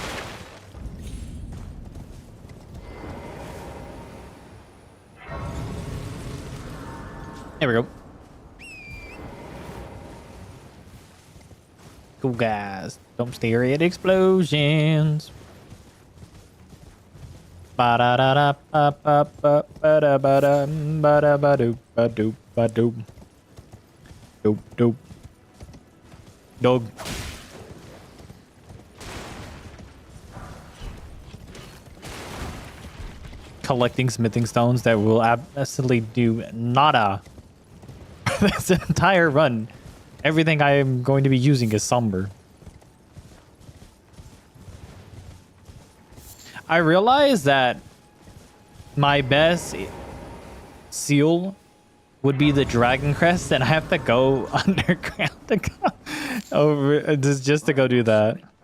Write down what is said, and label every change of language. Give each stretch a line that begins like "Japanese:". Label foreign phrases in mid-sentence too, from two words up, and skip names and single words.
English: There we go. Cool guys don't stare at explosions. Ba da da da ba ba ba ba da ba da ba da ba doop ba doop ba doop. Doop doop. Dog. Collecting smithing stones that will absolutely do nada. This entire run. Everything I am going to be using is somber. I realize that my best seal would be the Dragon Crest, and I have to go underground to go over just to go do that.